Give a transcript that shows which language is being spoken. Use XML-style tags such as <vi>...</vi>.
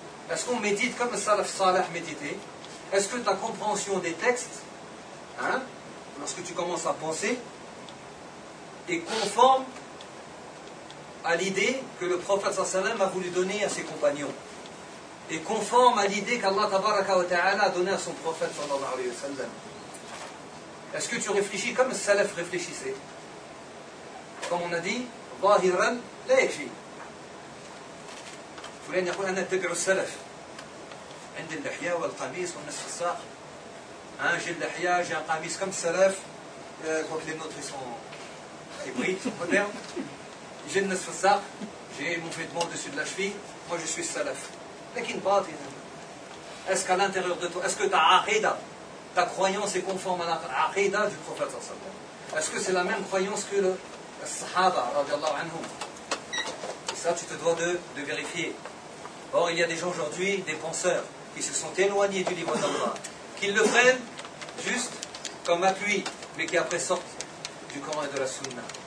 <fr>Est-ce qu'on médite comme le salaf salah méditait? Est-ce que ta compréhension des textes, hein, lorsque tu commences à penser, est conforme à l'idée que le prophète sallallahu alayhi wa sallam a voulu donner à ses compagnons? Et conforme à l'idée qu'Allah tabaraka wa ta'ala a donnée à son prophète sallallahu alayhi wa sallam. Est-ce que tu réfléchis comme le salaf réfléchissait? Comme on a dit,</fr> <ar>ظاهرًا لا يكفي. فلان يقول أنا أتبع السلف عند اللحية والقميص والنصف الساق.</ar> <fr>Hein, j'ai اللحية, j'ai un قميص comme le salaf. Quoi que les nôtres ils sont hybrides, modernes. J'ai le نصف الساق, j'ai mon vêtement au-dessus de la cheville. Moi je suis salaf.</fr> <ar>لكن باطنا</ar> <fr>est-ce qu'à l'intérieur de toi est-ce que ta aqida ta croyance est conforme à la aqida du prophète sallallahu alayhi wa sallam est-ce que c'est la même croyance que le sahaba radiallahu anhu et ça tu te dois de vérifier or il y a des gens aujourd'hui des penseurs qui se sont éloignés du livre d'Allah qui le prennent juste comme appui mais qui après sortent du Coran et de la Sunna.</fr>